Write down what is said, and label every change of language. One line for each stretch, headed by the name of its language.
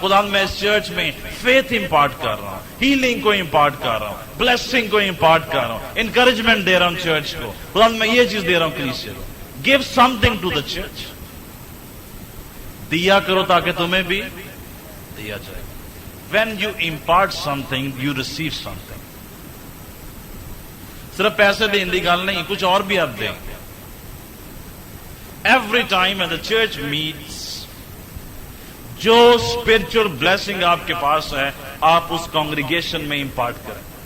Hindi: खुदा मैं इस चर्च में फेथ इंपार्ट कर रहा हूं, हीलिंग को इंपार्ट कर रहा हूं, ब्लेसिंग को इंपार्ट कर रहा हूं, इंकरेजमेंट दे रहा हूं चर्च को। खुदा मैं ये चीज दे रहा हूं कलीसिया को।
English: Give something to the church.
Hindi: दिया करो ताकि तुम्हें भी दिया जाए।
English: When you impart something, you receive something.
Hindi: सिर्फ पैसे देने की गल नहीं, कुछ और भी आप दें।
English: Every time when the church meets,
Hindi: जो स्पिरिचुअल ब्लेसिंग आपके पास है, आप उस कांग्रीगेशन में इंपार्ट करें।